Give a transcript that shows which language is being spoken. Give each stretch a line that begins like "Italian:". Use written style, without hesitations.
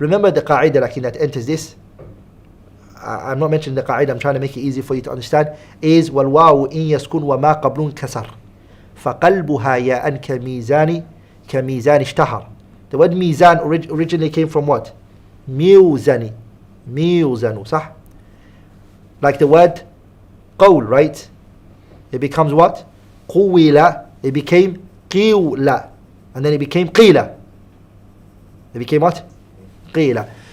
English: Remember the qa'idah lakin that enters this. I'm not mentioning the qa'idah, I'm trying to make it easy for you to understand.
Arabic: Is والواو إن يسكن وما قبل كسر فقلبها ياء كميزان اشتهر.
English: The word mizan originally came from what? Miuzani. Miuzanu, صح? Like the word qawl, right? It becomes what? Quwila. It became qiwla. And then it became qila. It became what? Qila.